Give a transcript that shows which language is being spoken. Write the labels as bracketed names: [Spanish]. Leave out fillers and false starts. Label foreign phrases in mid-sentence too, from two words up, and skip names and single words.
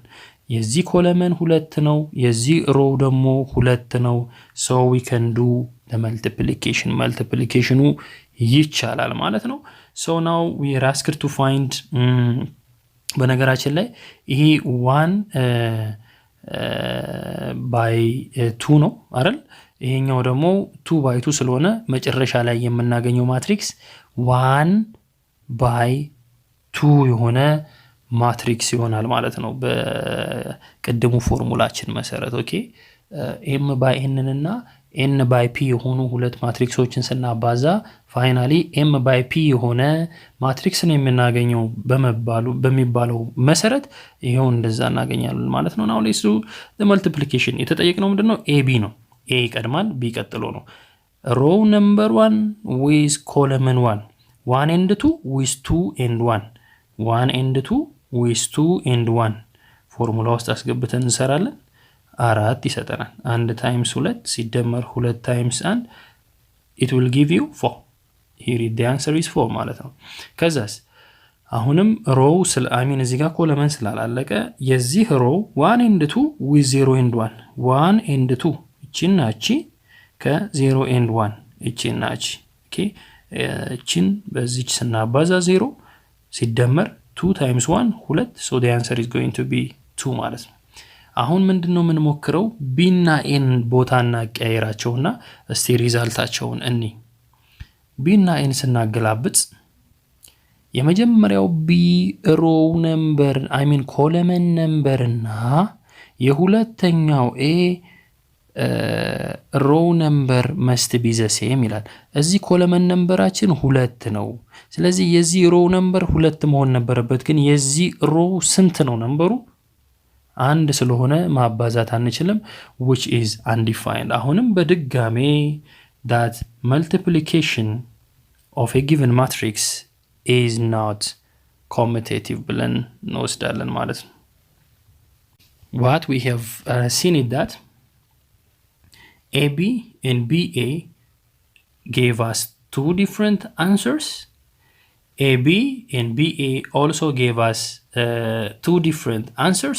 [Amharic] የዚህ ኮለመን 2 ነው የዚህ row ደግሞ 2 ነው [English] so we can do the multiplication [Amharic] ይቻላል ማለት ነው። [English] so now we are asked to find [Amharic] በነገራችን ላይ ይሄ 1 by 2 ነው አይደል ይሄኛው ደግሞ 2 by 2 ስለሆነ መጨረሻ ላይ የምናገኘው ማትሪክስ 1 by 2 የሆነ ማትሪክስ ይሆናል ማለት ነው በቀደሙ ፎርሙላችን መሰረት። ኦኬ [English] m by n [Amharic] እና [English] n by p [Amharic] የሆኑ ሁለት ማትሪክሶችን ስናባዛ ፋይናሊ [English] m by p [Amharic] የሆነ ማትሪክስን የምናገኘው በሚባለው መሰረት ይሄው እንደዛ እናገኛለን ማለት ነው። [English] now let's do the multiplication [Amharic] የተጠየቅነው ምንድነው ab ነው a ይቀድማል b ቀጥሎ ነው። [English] row number 1 with column 1 and 2 with 2 and 1 [Amharic] and 2 with 2 and 1 ፎርሙላ ውስጥ አስገብተን እንሰራለን 4 ይሰጠናል 1 times 2 ሲደመር 2 times 1 [English] it will give you 4 here the answer is 4 [Amharic] ማለት ነው። ከዛስ አሁንም row እዚህ ጋር ኮለመን ስላላለቀ የዚህ row [English] 1 and 2 with 0 and 1 and 2 [Amharic] እቺና እቺ ከ0 and 1 እቺና እቺ ኦኬ እቺን በዚች ስናባዛ 0 ሲደመር 2 times 1 2 [English] so the answer is going to be 2 [Amharic] ማለት ነው። አሁን ምንድነው የምንሞክረው b እና n ቦታና ቀይራቸውና እስቲ ሪዛልታቸውን እኒ b እና n ስናገላብጥ የመጀመሪያው b [English] row number column number [Amharic] እና የሁለተኛው a [English] row number must be the same [Amharic] ይላል። እዚህ ኮለመን ነምበራችን 2 ነው። ስለዚህ የዚህ row [English] number 2 [Amharic] መሆን ነበረበት ግን የዚህ row ስንት ነው ነምበሩ 1 ስለሆነ ማባዛት አንችልም [English] which is undefined። [Amharic] አሁንም በድጋሜ [English] that multiplication of a given matrix is not commutative [Amharic] ብለን እንወስዳለን ማለት ነው። [English] What we have seen is that AB and BA gave us 2 different answers. AB and BA also gave us 2 different answers.